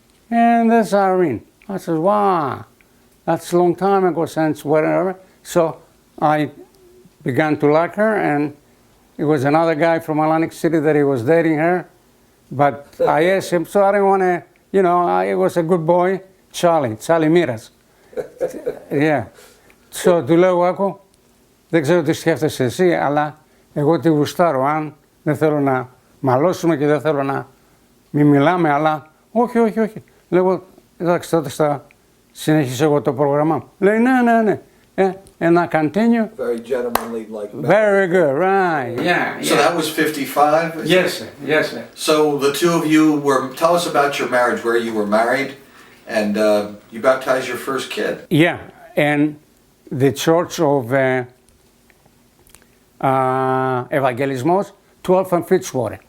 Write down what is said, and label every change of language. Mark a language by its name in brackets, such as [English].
[English] And there's Irene. I said, wow, that's a long time ago since whatever. So I began to like her, and it was another guy from Atlantic City that he was dating her. But I asked him, so I didn't want to, it was a good boy, Charlie Miras. Yeah. [Greek] So του λέω, άκου, δεν ξέρω τι σκέφτεσαι εσύ, αλλά εγώ τη γουστάρω. Αν δεν θέλω να μαλώσουμε και δεν θέλω να μην μιλάμε, αλλά όχι. Λέω, εντάξει, τότε θα συνεχίσω εγώ το πρόγραμμά μου. Λέει, ναι. [English] And I continue. Very gentlemanly, like that. Very good, right? Yeah. So that was 55? Yes, sir. So the two of you tell us about your marriage, where you were married, and you baptized your first kid. Yeah, and the church of Evangelismos, 12 and Fitzwater.